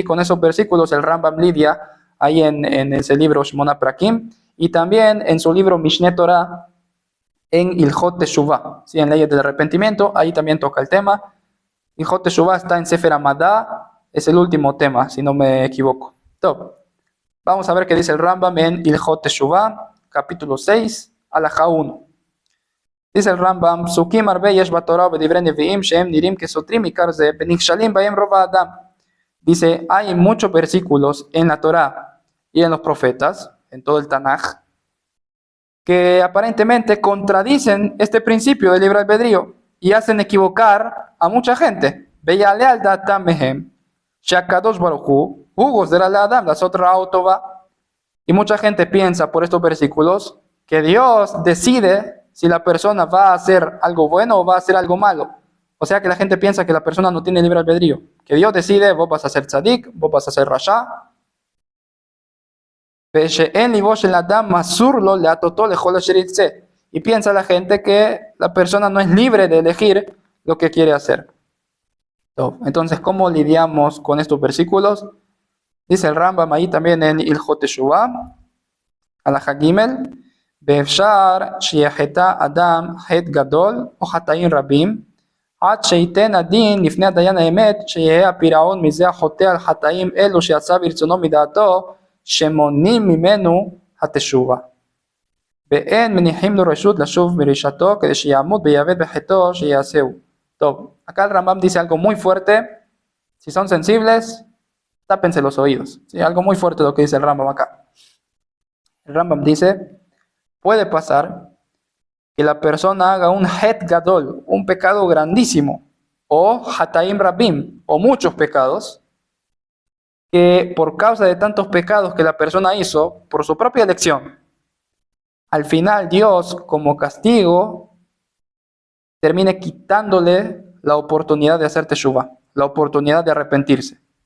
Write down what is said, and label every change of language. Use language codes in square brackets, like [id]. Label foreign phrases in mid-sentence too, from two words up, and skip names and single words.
[es] Con esos versículos el Rambam lidia ahí en ese libro Shmona Prakim y también en su libro Mishneh Torah en Ilhot Teshuvah, ¿sí? En leyes del arrepentimiento, ahí también toca el tema. Ilhot Teshuvah está en Sefer Amadá, es el último tema, si no me equivoco. Top. Vamos a ver qué dice el Rambam en Ilhot Teshuvah, capítulo 6, Alajá 1. Dice el Rambam, [he] פסוקים הרבה יש בתורה ודברי נביאים שהם נראים כסותרים עיקר זה ונכשלים בהם רוב האדם. [es] Dice, hay muchos versículos en la Torá y en los profetas, en todo el Tanaj, que aparentemente contradicen este principio del libre albedrío y hacen equivocar a mucha gente. [he] ויעלה על דעתם מהם שהקדוש ברוך הוא גוזר לאדם לעשות רעה או טובה. [es] Y mucha gente piensa por estos versículos que Dios decide si la persona va a hacer algo bueno o va a hacer algo malo. O sea que la gente piensa que la persona no tiene libre albedrío, que Dios decide, vos vas a ser tzadik, vos vas a ser rasha. Y piensa la gente que la persona no es libre de elegir lo que quiere hacer. Entonces, ¿cómo lidiamos con estos versículos? Dice el Rambam ahí también en Ilhot Teshuvah, Alajá Gimel, [he] באפשר שיחטא אדם חטא גדול או חטאים רבים, עד שייתן הדין לפני הדיין האמת, שיהיה הפירעון מזה החוטא על חטאים אלו שיצא ברצונו מדעתו, שמונעים ממנו התשובה. ואין מניחים לו רשות לשוב מרשעתו, כדי שיעמוד ויאבד בחטאו שיעשהו. [es] Top. Acá el Rambam dice algo muy fuerte. Si son sensibles, tápense los oídos. ¿Sí? Algo muy fuerte lo que dice el Rambam acá. El Rambam dice, puede pasar que la persona haga un [he] חטא גדול, [es] un pecado grandísimo, o [he] חטאים רבים, [es] o muchos pecados, que por causa de tantos pecados que la persona hizo, por su propia elección, al final Dios, como castigo, termine quitándole la oportunidad de hacer teshuvah, la oportunidad de arrepentirse.